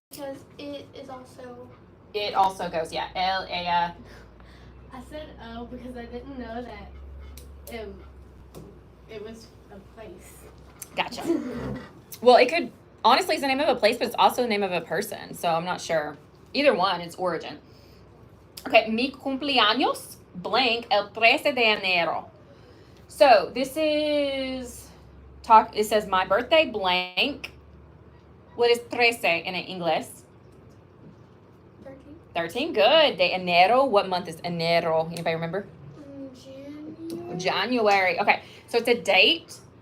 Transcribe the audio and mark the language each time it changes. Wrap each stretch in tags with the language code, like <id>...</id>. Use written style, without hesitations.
<en>Because it is also It also goes, yeah. I said oh because I didn't know that it was a place. Gotcha. Well, it could, honestly, it's the name of a place, but it's also the name of a person. So I'm not sure. Either one, it's origin.</en> <es>Okay, mi cumpleaños, blank, el 13 de enero.</es> <en>So this is, it says my birthday, blank. What is 13 in English? 13. 13, good. De enero, what month is enero? Anybody remember? January. January. Okay, so it's a date.</en>